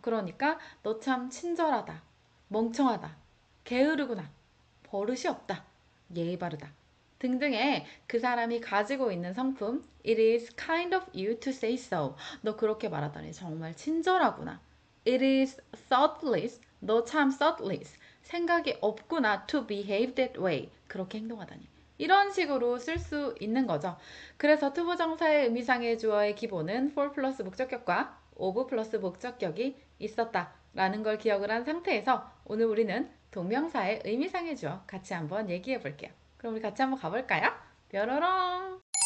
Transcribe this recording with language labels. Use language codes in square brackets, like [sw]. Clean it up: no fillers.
[ko] 그러니까 너 참 친절하다, 멍청하다, 게으르구나, 버릇이 없다, 예의 바르다 등등의 그 사람이 가지고 있는 성품 [en] It is kind of you to say so. [ko] 너 그렇게 말하다니 정말 친절하구나. [en] It is thoughtless. [ko] 너 참 thoughtless. 생각이 없구나 [en] to behave that way. [ko] 그렇게 행동하다니. 이런 식으로 쓸 수 있는 거죠. 그래서 투부정사의 의미상의 주어의 기본은 for 플러스 목적격과 of 플러스 목적격이 있었다 라는 걸 기억을 한 상태에서 오늘 우리는 동명사의 의미상의 주어 같이 한번 얘기해 볼게요. 그럼 우리 같이 한번 가볼까요? 뾰로롱!